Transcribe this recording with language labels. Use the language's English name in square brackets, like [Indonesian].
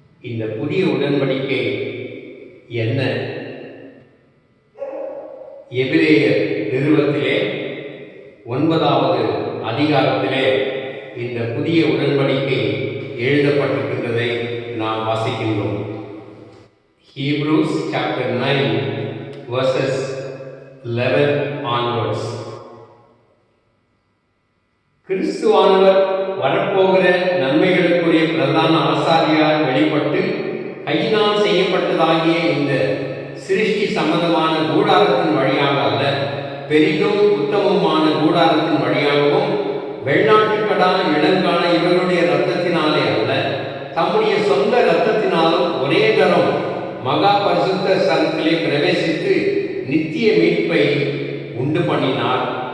[Tamil] இந்த புதிய உடன்படிக்கை என்ன? எபிரேயர் நிறுவத்திலே 9வது அதிகாரத்திலே இந்த புதிய உடன்படிக்கை எழுதப்பட்டிருக்கின்றதை நாம் வாசிக்கின்றோம். [English] Hebrews chapter 9 verses 11 onwards. [Tamil] கிறிஸ்துவானவர் வரப்போகிற நன்மைகளுக்குரிய பிரதான ஆசாரியார் வெளிப்பட்டு கையினால் செய்யப்பட்டதாகிய இந்த சிருஷ்டி சம்பந்தமான கூடாரத்தின் வழியாக அல்ல, பெரிதும் உத்தமமான கூடாரத்தின் வழியாகவும் வெள்ளாட்டுக்கடா இளங்கான இவர்களுடைய இரத்தத்தினாலே அல்ல, தம்முடைய சொந்த இரத்தத்தினாலும் ஒரே தரம் மகா பரிசுத்த ஸ்தலத்திலே பிரவேசித்து நித்திய மீட்பை உண்டு பண்ணினார்.